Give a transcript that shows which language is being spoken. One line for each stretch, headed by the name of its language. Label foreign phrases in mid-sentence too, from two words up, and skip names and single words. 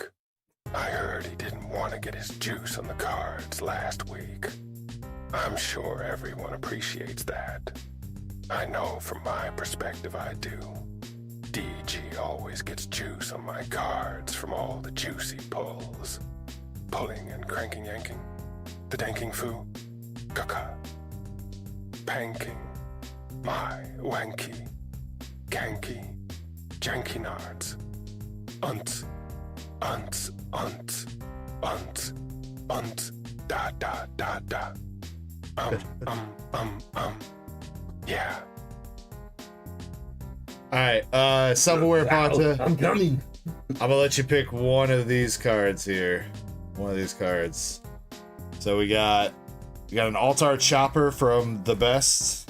English: I heard he didn't want to get his juice on the cards last week. I'm sure everyone appreciates that. I know from my perspective I do. DG always gets juice on my cards from all the juicy pulls. Pulling and cranking yanking. The danking foo. Kaka. Panking. My wanky. Kanky. Janky nards. Unt. Unt. Unt. Unt. Unt. Da da da da. Yeah. All right, self-aware Ponta. I'm coming. I'm gonna let you pick one of these cards here. One of these cards. So we got an Altar Chopper from the best.